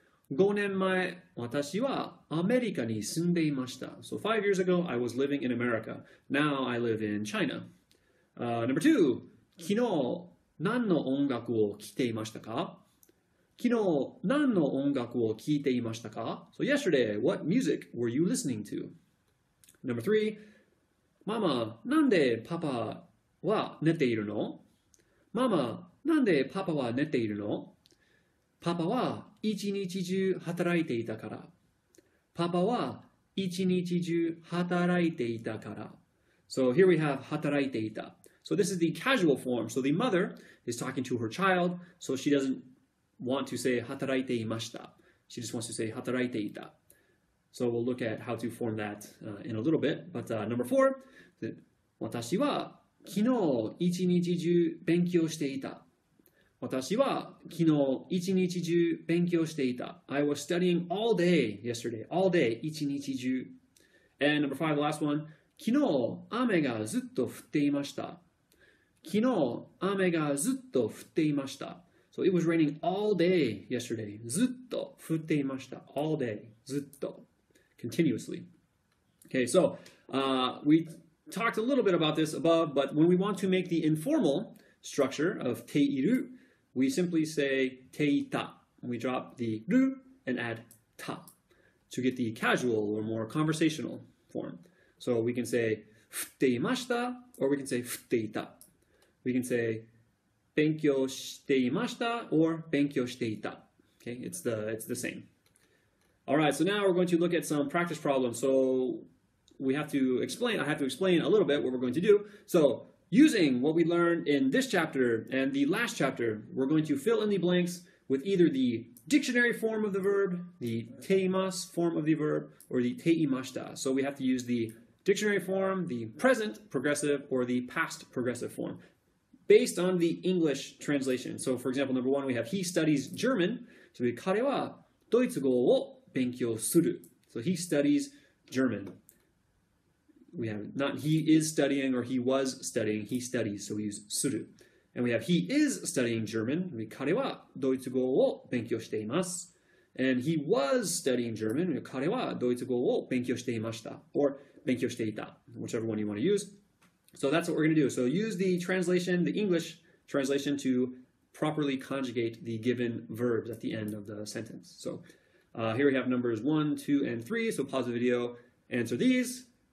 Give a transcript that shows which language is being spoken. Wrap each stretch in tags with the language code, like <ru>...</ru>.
<ja>5年前、私はアメリカに住んでいました。</ja> <en>So 5 years ago, I was living in America. Now I live in China. Number 2,</en> <ja>昨日何の音楽を聴いていましたか？昨日何の音楽を聴いていましたか？</ja> <en>So yesterday, what music were you listening to? Number 3,</en> <ja>ママ、なんでパパは寝ているの？ママ、なんでパパは寝ているの？パパは一日中働いていたから。パパは一日中働いていたから。</ja> <en>So here we have 働いていた. So this is the casual form. So the mother is talking to her child, so she doesn't want to say 働いていました. She just wants to say 働いていた. So we'll look at how to form that in a little bit. But number 4,</en> <ja>私は昨日一日中勉強していた. 私は昨日一日中勉強していた.</ja> <en>I was studying all day yesterday. All day,</en> <ja>一日中.</ja> <en>And number 5, the last one.</en> <ja>昨日雨がずっと降っていました.昨日雨がずっと降っていました.</ja> <en>So it was raining all day yesterday.</en> <ja>ずっと降っていました.</ja> <en>All day. ずっと.Continuously. Okay, so we talked a little bit about this above, but when we want to make the informal structure of ている, we simply say ていた. We drop the る and add た to get the casual or more conversational form. So we can say</en> <ja>降っていました</ja> <en>or we can say</en> <ja>降っていた.</ja> <en>We can say</en> <ja>勉強していました</ja> <en>or</en> <ja>勉強していた.</ja> <en>Okay, it's the same. All right, so now we're going to look at some practice problems. So I have to explain a little bit what we're going to do. So using what we learned in this chapter and the last chapter, we're going to fill in the blanks with either the dictionary form of the verb, the ています form of the verb, or the ていました. So we have to use the dictionary form, the present progressive, or the past progressive form based on the English translation. So for example, number 1, we have he studies German. So</en> <ja>彼はドイツ語を勉強する.</ja> <en>So he studies German. We have not he is studying or he was studying, he studies, so we use する. And we have he is studying German.</en> <ja>彼はドイツ語を勉強しています.</ja> <en>And he was studying German.</en> <ja>彼はドイツ語を勉強していました.</ja> <en>Or</en> <ja>勉強していた,</ja> <en>whichever one you want to use. So that's what we're going to do. So use the translation, the English translation, to properly conjugate the given verbs at the end of the sentence. So here we have numbers 1, 2, and 3. So pause the video, answer these.</en>